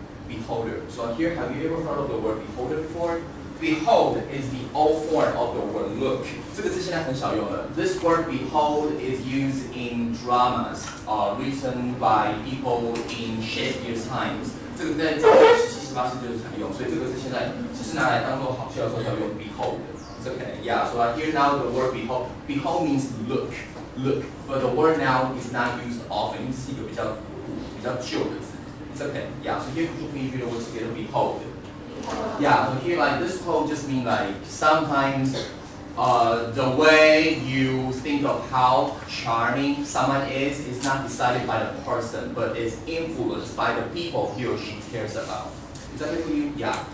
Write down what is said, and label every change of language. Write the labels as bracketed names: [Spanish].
[English] beholder. So here, have you ever heard of the word beholder before? Behold is the old form of the word look. [Chinese] 这个字现在很少用了。 [English] This word behold is used in dramas, written by people in Shakespeare's times. [Chinese] 这个在早期17、18世纪就是常用，所以这个字现在只是拿来当做好笑的时候要用 behold. [English] It's okay, yeah. So here now the word behold. Behold means look, but the word now is not used often. [Chinese] 这是一个比较旧的字。 [English] It's okay, yeah. So here could you please read the word together? Behold. Yeah, so here like this quote just means like sometimes the way you think of how charming someone is not decided by the person, but is influenced by the people he or she cares about. Is that okay for you? Yeah.